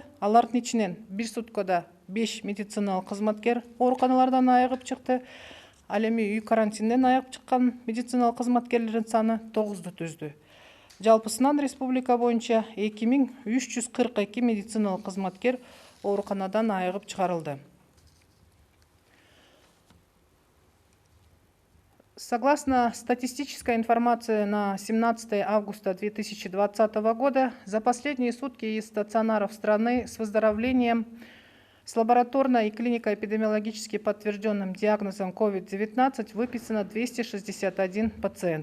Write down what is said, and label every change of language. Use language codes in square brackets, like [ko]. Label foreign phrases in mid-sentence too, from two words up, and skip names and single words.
[ky] Алардын ичинен бир суткада 5 медициналык кызматкер ооруканалардан айыгып чыкты. Ал эми үй карантининен айыгып чыккан медициналык кызматкерлердин саны 9-ду түздү. Жалпысынан республика боюнча 2342 медициналык кызматкер ооруканадан айыгып чыгарылды. [ru] Согласно статистической информации на 17 августа 2020 года, за последние сутки из стационаров страны с выздоровлением с лабораторно и клинико-эпидемиологически подтвержденным диагнозом COVID-19 выписано 261 пациент.